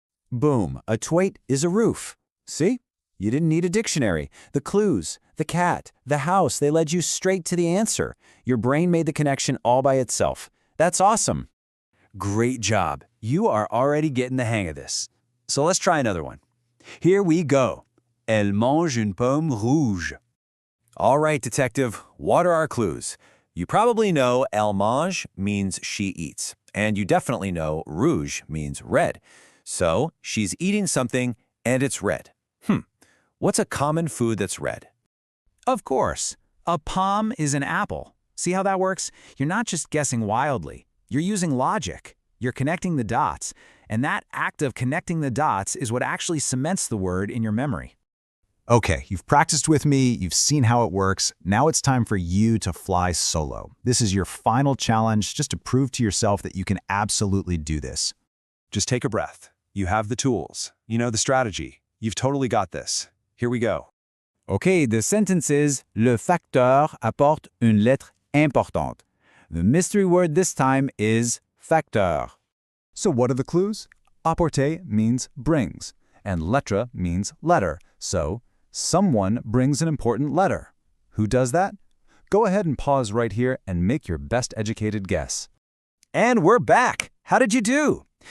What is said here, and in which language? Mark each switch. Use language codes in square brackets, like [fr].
[en] Boom, a twait is a roof. See? You didn't need a dictionary. The clues, the cat, the house, they led you straight to the answer. Your brain made the connection all by itself. That's awesome. Great job. You are already getting the hang of this. So let's try another one. Here we go. [fr] Elle mange une pomme rouge. [en] All right, detective, what are our clues? You probably know elle mange means she eats, and you definitely know rouge means red. So she's eating something and it's red. What's a common food that's red? Of course. A pomme is an apple. See how that works? You're not just guessing wildly. You're using logic. You're connecting the dots. And that act of connecting the dots is what actually cements the word in your memory. Okay, you've practiced with me, you've seen how it works. Now it's time for you to fly solo. This is your final challenge just to prove to yourself that you can absolutely do this. Just take a breath. You have the tools. You know the strategy. You've totally got this. Here we go. Okay, the sentence is [fr] Le facteur apporte une lettre importante. [en] The mystery word this time is facteur. So what are the clues? Apporter means brings, and lettre means letter. So someone brings an important letter. Who does that? Go ahead and pause right here and make your best educated guess. And we're back! How did you do?